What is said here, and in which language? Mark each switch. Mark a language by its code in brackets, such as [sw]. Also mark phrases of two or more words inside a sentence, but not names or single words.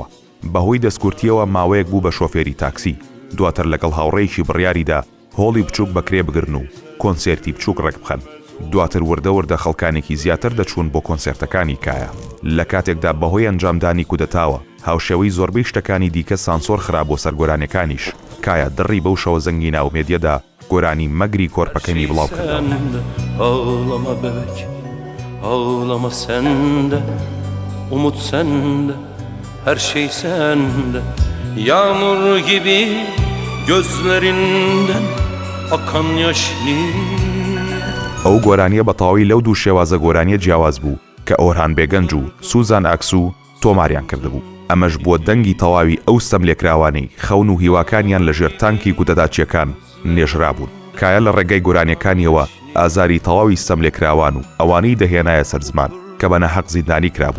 [ckb] بەهۆی دەستکورتیەوە ماوەیەک بوو بە شۆفێری تاکسی. دواتر لەگەڵ هاوڕێیکی بڕیاریدا هۆڵی بچووک بەکرێ بگرن و کۆنسێرتی بچووک ڕێک بخەن. دواتر وردە خەڵکانێکی زیاتر دەچوون بۆ کۆنسێرتەکانی کایە. لە کاتێکدا بەهۆی ئەنجامدانی کودەتاوە هاوشێوەی زۆربەی شتەکانی دیکە سانسۆر خرا بۆ سەرگۆرانەکانیش. کایە دڕی بەو شەوە زەنگی ناو مێدیەدا گۆرانی مەگری کۆرپەکەنی بڵاو کردەوە. [tr] Ağlama bebek, ağlama sende, umut sende, her şey sende. Yağmur gibi gözlerinden akan yaş niye? [ckb] ئەو گۆرانیە بەتەواوی لەو دوو شێوازە گۆرانیە جیاواز بوو کە ئۆرهان بێگەنج و سوزان ئاکسو تۆماریان کردبوو. ئەمەش بووە دەنگی تەواوی ئەو ستەملێکراوانەی خەون و هیواکانیان لە ژێر تانکی کودەداچیەکان نێژرا بوون. کایە لە ڕێگەی گۆرانیەکانیەوە ئازاری تەواوی ستەملێکراوان و ئەوانەی دەهێنایە سەرزمان کە بە نەحەق زیندانی کرابوون.